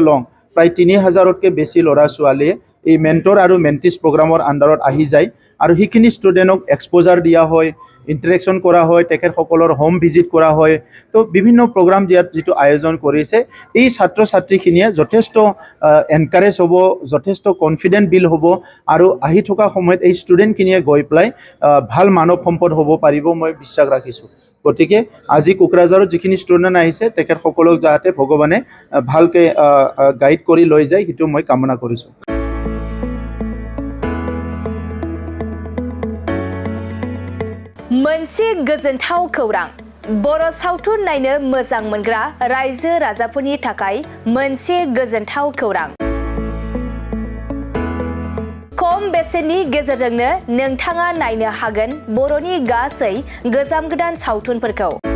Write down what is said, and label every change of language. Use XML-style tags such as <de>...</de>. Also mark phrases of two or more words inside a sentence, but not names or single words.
<as>লং প্ৰায় 3000তকৈ বেছি ল'ৰা ছোৱালীয়ে এই মেন্টৰ আৰু মেন্টিস প্ৰগ্ৰামৰ আন্ডাৰত আহি যায় আৰু হিখিনি ষ্টুডেন্টক এক্সপোজাৰ দিয়া হয় ইন্টাৰেকশন করা হয় তেখেতসকলৰ হোম ভিজিট করা হয় তো বিভিন্ন প্রোগ্রাম যেটো আয়োজন কৰিছে এই ছাত্র ছাত্ৰীখিনিয়ে যথেষ্ট এনকাৰেজ হ'ব যথেষ্ট কনফিডেন্ট বিল হ'ব আৰু আহি থকা সময়ত এই ষ্টুডেন্টখিনিয়ে গৈ প্লাই ভাল মানৱ সম্পদ হ'ব পাৰিব মই বিশ্বাস ৰাখিছো। গতিকে আজি কোকৰাঝাৰত যিখিনি ষ্টুডেন্ট আহিছে তেখেতসকলক যাতে ভগৱানে ভালকে গাইড কৰি লৈ যায় সেইটো মই কামনা কৰিছো।</as> <brx>मोनसे गोजोनथाव खौरां बर' सावथुन नायनो मोजां मोनग्रा रायजो राजाफोरनि थाखाय मोनसे गोजोनथाव खौरां। खम बेसेननि गेजेरजोंनो नोंथाङा नायनो हागोन बर'नि गासै गोजाम गोदान सावथुनफोरखौ।</brx>